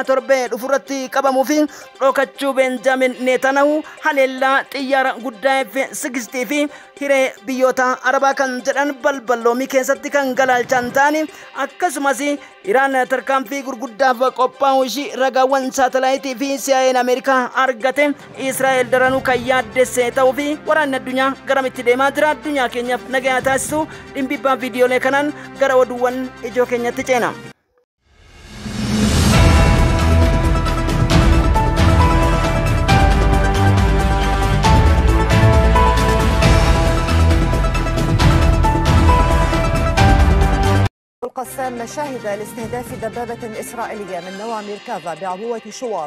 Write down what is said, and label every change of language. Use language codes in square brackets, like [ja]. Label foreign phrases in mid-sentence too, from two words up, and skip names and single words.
[om] torbee dhufurratti qabamu fi dhokachuu Benjamin Netanyahu haleellaa xiyyaara guddaa F-60 fi hiree biyyoota Arabaa kan jedhan balballoomii keessatti kan galaalchan ta'anii akkasumas Iraan tarkaanfii gurguddaaf qophaa'uu ishii ragaawwan saatalaayitii fi CIA'n Ameerikaa argate Israa'eel daranuu kan yaaddesse ta'uu fi waraanni addunyaa garamitti deemaa jira addunyaa keenyaaf nagaa taasisu dhimbibbaa viidiyoolee kanaan gara oduuwwan ijoo keenyatti ceena. [ar] القسام مشاهد لاستهداف دبابة إسرائيلية من نوع ميركافا بعبوة شواظ.